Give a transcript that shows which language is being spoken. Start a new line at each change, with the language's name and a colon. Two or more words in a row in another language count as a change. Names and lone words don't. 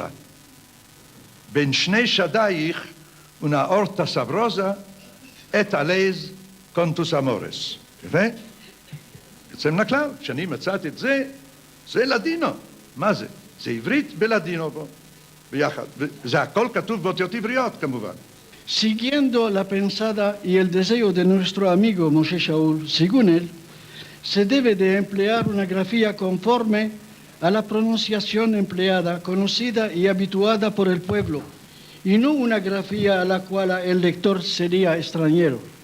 Hebrew: בין שני שדייך
Ladino: ונאורטה סברוזה את עליז קונטוס אמורס.
Hebrew: יפה? יוצא מן הכלל, כשאני מצאתי את זה, זה לדינו. מה זה? זה עברית בלדינו בו, ביחד. וזה הכל כתוב באותיות עבריות כמובן.
Spanish: Siguiendo la pensada y el deseo de nuestro amigo Moshe Shaul, según él, se debe de emplear una grafía conforme a la pronunciación empleada, conocida y habituada por el pueblo, y no una grafía a la cual el lector sería extranjero.